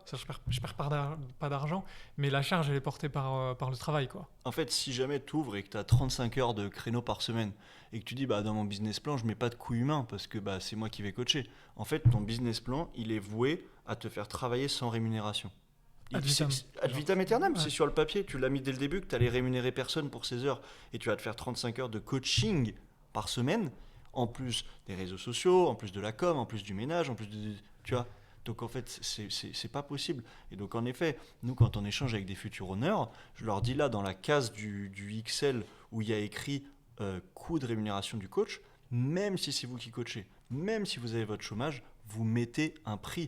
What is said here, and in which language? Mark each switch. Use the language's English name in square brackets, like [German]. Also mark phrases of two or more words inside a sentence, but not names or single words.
[French] Ça, je perds pas d'argent, mais la charge elle est portée par le travail, quoi. En fait, si jamais tu ouvres et que tu as 35 heures de créneau par semaine et que tu dis bah, dans mon [English] business plan, [French] je mets pas de coût humain parce que bah, c'est moi qui vais coacher. En fait, ton [English] business plan, [French] il est voué à te faire travailler sans rémunération. [Latin] Ad vitam. Ad vitam aeternam, [French] Ouais. c'est sur le papier. Tu l'as mis dès le début que tu allais rémunérer personne pour ces heures et tu vas te faire 35 heures de coaching par semaine, en plus des réseaux sociaux, en plus de la com, en plus du ménage, en plus de. Tu vois. Donc en fait, c'est pas possible. Et donc en effet, nous, quand on échange avec des futurs honneurs, je leur dis là, dans la case du XL où il y a écrit coût de rémunération du coach, même si c'est vous qui coachez, même si vous avez votre chômage, vous mettez un prix.